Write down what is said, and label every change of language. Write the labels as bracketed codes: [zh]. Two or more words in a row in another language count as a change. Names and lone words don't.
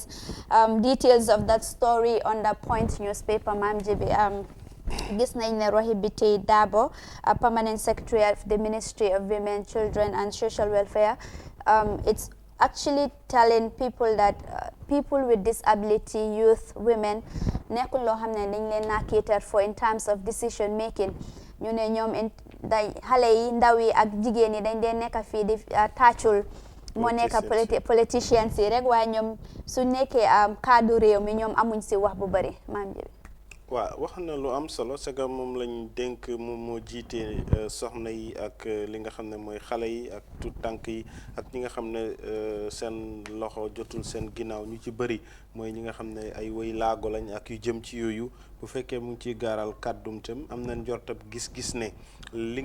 [en] Details of that story on the Point newspaper, Mam Jibi. [wo] Gis nañ ne Rohey Biteye Darboe, [en] Permanent Secretary of the Ministry of Women, Children and Social Welfare, it's actually telling people that people with disability, youth, women, [wo] nekkul loo xam ne dañ leen na [en] cater for in terms of decision making. [wo] ñu ne ñoom xale yi ndaw yi ak jigéen yi dañ dee nekk fii di tàccul moo nekk politicians yi rek waaye ñoom su nekkee kaddu réew mi ñoom amuñ si wax bu bari maam ji. waaw wax na lu am solo [fr] c'est que [wo] moom lañ dénk moom moo jiite soxna yi ak li nga xam ne mooy xale yi ak tout tànk yi ak ñi nga xam ne seen loxo jotul seen ginnaaw ñu ci bëri mooy ñi nga xam ne ay woy laago lañ ak yu jëm ci yooyu bu fekkee mu ngi ciy gaaral kàddum tam am na njortab gis-gis ne li